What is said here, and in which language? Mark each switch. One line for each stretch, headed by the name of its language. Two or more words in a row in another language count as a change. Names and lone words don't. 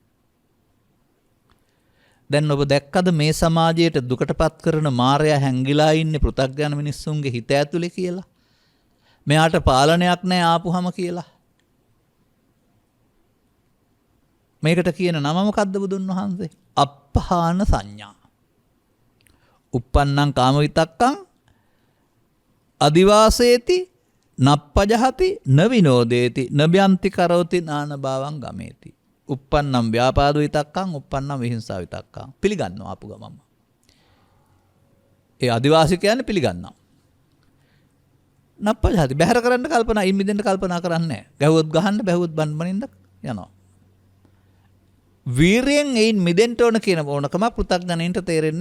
Sinhala: දැන් ඔබ දැක්කද මේ සමාජයට දුකටපත් කරන මායя හැංගිලා ඉන්නේ පෘථග්ජන මිනිස්සුන්ගේ හිත ඇතුලේ කියලා? මෙයාට පාලනයක් නැහැ ආපුහම කියලා. මේකට කියන නම මොකද්ද බුදුන් වහන්සේ?
Pali: අප්පහාන සංඥා. uppannam කාම විතක්කං අදිවාසේති නප්පජහති නවිනෝදේති නබ්‍යන්ති කරෝති නාන භාවං ගමේති. uppannam ව්‍යාපාද විතක්කං uppannam විහිංසා විතක්කං.
Sinhala: පිළිගන්නවා ආපු ගමම. ඒ අදිවාසී කියන්නේ පිළිගන්නවා. නප්පජහති බහැර කරන්න කල්පනා ඉම්මිදෙන්න කල්පනා කරන්නේ නැහැ. ගැහුවොත් ගහන්න බැහුවොත් බන්බනින්න යනවා. වීරයෙන් එයින් මිදෙන්න ඕන කියන ඕනකම පෘථග්ජනයින්ට තේරෙන්නේ නැහැ.